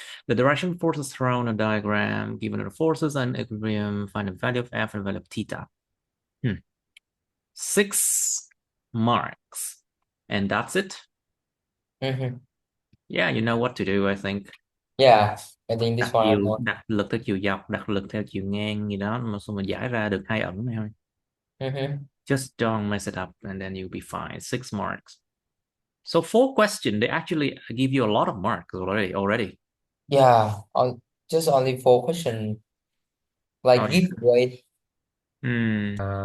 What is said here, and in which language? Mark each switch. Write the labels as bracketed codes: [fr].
[en] The direction forces thrown a diagram. Given the forces and equilibrium, find the value of F and the value of theta. 6 marks. And that's it. Mm-hmm. Yeah, you know what to do, I think. Yeah, I think this one I know. [vi] Đặt lực theo chiều dọc, đặt lực theo chiều ngang gì đó, mà xong mà giải ra được 2 ẩn này thôi. Mm-hmm. [en] Just don't mess it up and then you'll be fine. 6 marks. So 4 questions, they actually give you a lot of marks already. Yeah, just only 4 questions. Oh, Like yeah. giveaway. Hmm.